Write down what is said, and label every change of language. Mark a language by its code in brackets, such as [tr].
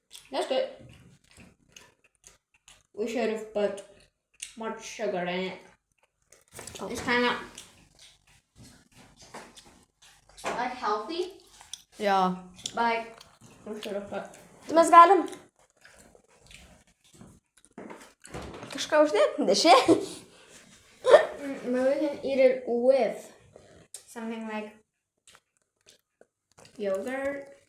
[en] That's good. We should have put more sugar in it. It's kind of like healthy, [lt] Jo. [en] but like we should have put. [lt] Mes galim kažką uždėti, dešė. [en] Maybe we can eat it with something like yogurt.